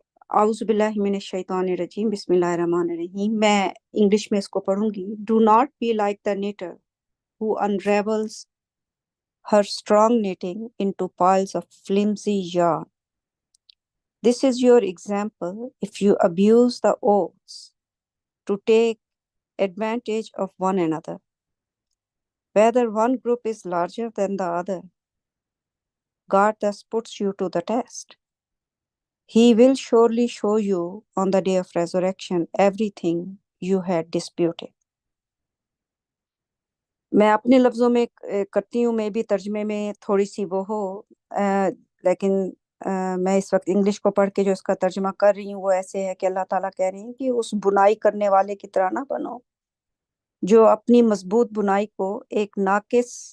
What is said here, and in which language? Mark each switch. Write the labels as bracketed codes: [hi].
[ar] اعوذ باللہ من الشیطان الرجیم، بسم اللہ الرحمن الرحیم، [ur] میں انگلش میں اس کو پڑھوں گی۔ [en] Do not be like the knitter who unravels her strong knitting into piles of flimsy yarn. This is your example if you abuse the oaths to take advantage of one another, whether one group is larger than the other. God thus puts you to the test. He will surely show you on the day of resurrection everything you had disputed. [ur] میں اپنے لفظوں میں کرتی ہوں، میں بھی ترجمے میں تھوڑی سی وہ ہو، لیکن میں اس وقت انگلش کو پڑھ کے جو اس کا ترجمہ کر رہی ہوں وہ ایسے ہے کہ اللہ تعالیٰ کہہ رہی ہیں کہ اس بنائی کرنے والے کی طرح نہ بنو جو اپنی مضبوط بنائی کو ایک ناقص